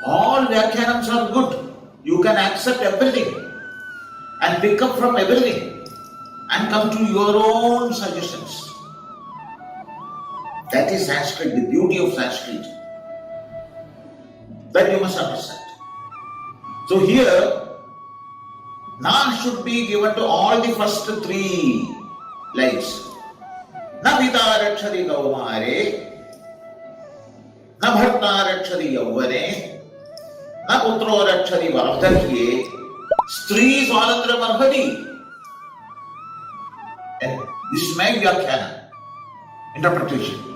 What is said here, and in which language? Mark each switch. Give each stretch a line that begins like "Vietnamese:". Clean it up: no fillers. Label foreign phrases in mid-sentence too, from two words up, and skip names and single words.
English: All Vyakyanams are good. You can accept everything and pick up from everything and come to your own suggestions. That is Sanskrit, the beauty of Sanskrit. That you must understand. So here, Nan should be given to all the first three lines.
Sanskrit: Na pita rakshati kaumare, na bharta rakshati yauvane, na putro rakshati vardhakye, stri swatantra marhati.
English: And this is my Vyakhana, interpretation.